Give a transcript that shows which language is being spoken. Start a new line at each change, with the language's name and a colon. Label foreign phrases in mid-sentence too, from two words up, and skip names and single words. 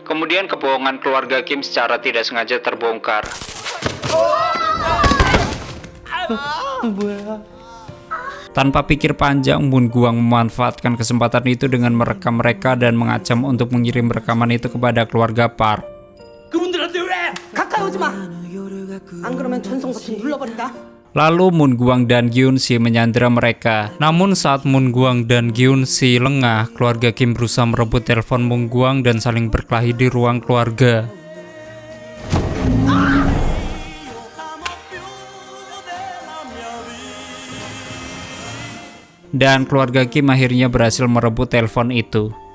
Indonesian: Kemudian kebohongan keluarga Kim secara tidak sengaja terbongkar. Tanpa pikir panjang, Moon Guang memanfaatkan kesempatan itu dengan merekam mereka dan mengancam untuk mengirim rekaman itu kepada keluarga Park.
Korean: 그분들한테 왜? 가까이 오지 마. 안 그러면 전송 버튼 눌러버린다.
Indonesian: Lalu Moon Guang dan Geun-si menyandera mereka. Namun saat Moon Guang dan Geun-si lengah, keluarga Kim berusaha merebut telepon Moon Guang dan saling berkelahi di ruang keluarga. Dan keluarga Kim akhirnya berhasil merebut telepon itu.